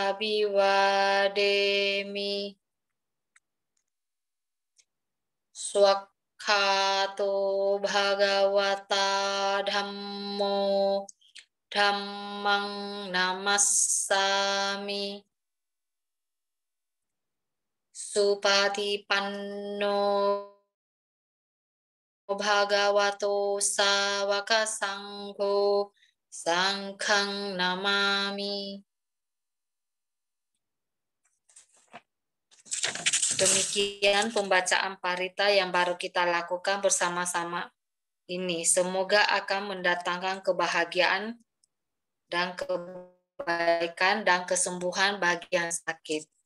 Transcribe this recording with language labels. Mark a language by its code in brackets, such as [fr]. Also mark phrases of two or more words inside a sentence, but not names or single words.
[pi] Abhiwademi Swakhato Bhagawata Dhammo Dhammang Namassami Supatipanno Bhagavato Sawaka Sangho Sangkhang Namami. [id] Demikian pembacaan parita yang baru kita lakukan bersama-sama ini. Semoga akan mendatangkan kebahagiaan dan kebaikan dan kesembuhan bagi yang sakit.